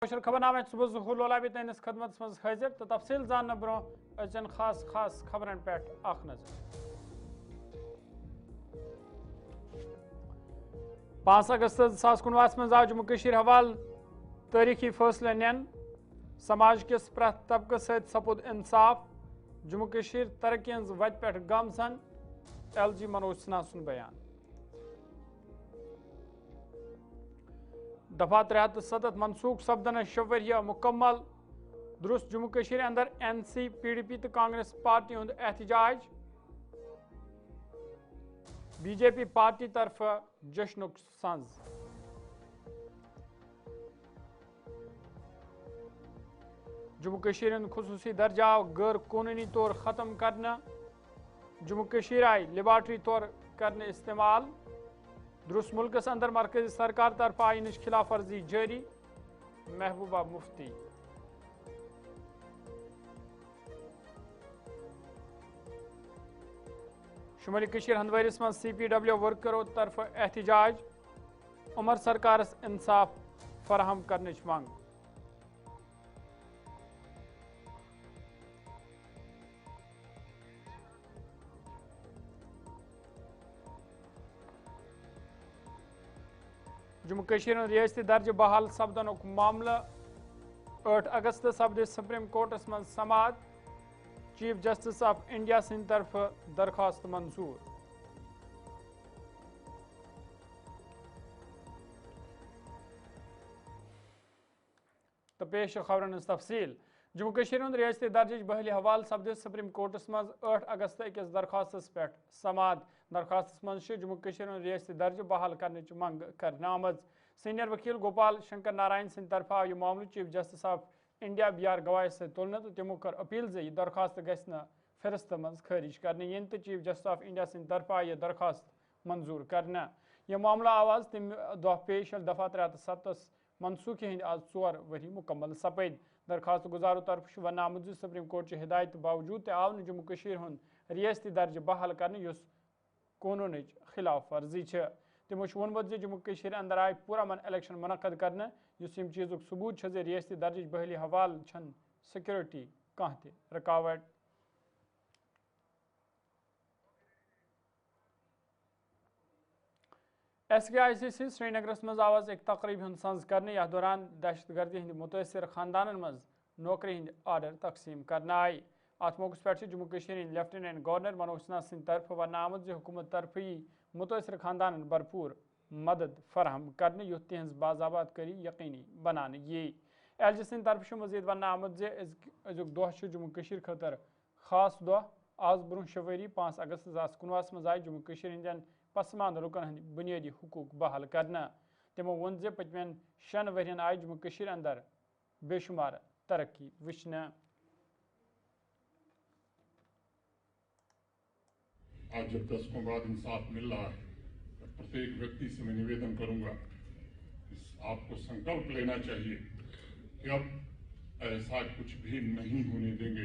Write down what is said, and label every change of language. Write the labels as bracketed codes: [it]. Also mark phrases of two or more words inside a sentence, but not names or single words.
[ks] खबरनामे सुबह ज़हूर लोलाबी तैनिस खदमत मज हाजिर तो तफसील जानने ब्रो अचन खास खबरन पे अख नजर 5 अगस्त 2019 मज आव जम्मू कशीर हवाल तारीखी फैसले नियन समाज किस प्रथ तबके सत सपुद इंसाफ जम्मू कशीर तरक्की हज वत पे गमसन LG मनोज सिन्हा सुन बयान दफा 307 मनसूख सपदन शवरिया मुकम्मल दुरुस्त जम्मू कशीर अंदर NC PDP तो कांग्रेस पार्टी हुंद एहतजाज BJP पार्टी तरफ जश्नुक संज जम्मू कशीर खुसूसी दर्जा गैर कानूनी तौर खत्म करना जम्मू कशीर आई लेबार्टरी तौर करने इस्तेमाल दुरुस्त मुल्कस अंदर मरकजी सरकार तरफ आइन खिलाफ वर्जी जारी महबूबा मुफ्ती शुमाली कशीर हंदवारिस मं CPW वर्करों तरफ एहतजाज उमर सरकारस इंसाफ फराहम करने मांग जम्मू कशीर रियासती दर्ज बहाल सपदन मामला 8 अगस्त सपद [en] Supreme Courtas [ks] मं समात [en] Chief Justice of India [ks] सिंध तरफ दरखास्त मंजूर तो पेश खबरन तफसील जम्मू कशीर रियासती दर्ज बहली हवाल सपद [en] Supreme Courtas [ks] मं 8 अगस्त अकिस दरखास्तस पे समात दरखास्तस मं जम्मू कशीर रियासती दर्ज बहाल करने मंग करना आमज सीनियर वकील गोपाल शंकर नारायण सिंह तरफ आव यह मामल [en] Chief Justice of India [ks] BR गवाह से तुलन तो तमो कर अपील जे यह दरखास्त गि फिरस्त मं खारिज करने यन तो चीफ [en] Justice of India [ks] सिंह तरफ आव यह दरखास्त मंजूर करना यह मामला आवाज तम दह पेश दफा 307 मनसूखी हंद आज 4 वरी मुकम्मल सपद दरखास्त गुजारों तरफ वन आमुद [en] Supreme Court [ks] हिदायत बावजूद आव जम्मू कशीर रियासती दर्ज बहाल करने कानून खिलाफ वर्जी तमो वोनमुत जम्मू कशीर अंदर आय पूरा मन इलेक्शन मुनक़द करने चीज़ सबूत रियासती दर्ज बहली हवाल छन सिक्योरिटी कह रुकावट SKICC श्रीनगरस मं आवाज एक तकरीब संज करने यह दौरान दहशत गर्दी हंद मुतासर खानदान मं नौकरी हंद आर्डर तकसीम करना आय अत मौके पे जम्मू कशीर [en] Lieutenant Governor [ks] मनोज सिन्हा सिंह तरफ वन आमद हुकूमत तरफ यी मुतासर खानदान भरपूर मदद फराहम करने युथ तिहज बाजाबात करी यकीनी बनाने ये LG सिंह तरफ मजीद वन आमद अजुक दह जम्मू कशीर खतर खास दह आज ब्रोह शवरी 5 अगस्त 2019 मं आय जम्मू कशीर हंदन पसमानद लुकन हंद बुनियादी हुकूक बहाल करना तमो वोन पतमें 6 वरियन आय जम्मू कशीर अंदर बेशुमार तरक्की वुचने [hi] आज जब दशकों बाद इंसाफ मिल रहा है तो प्रत्येक व्यक्ति से मैं निवेदन करूंगा आपको संकल्प लेना चाहिए कि अब ऐसा कुछ भी नहीं होने देंगे।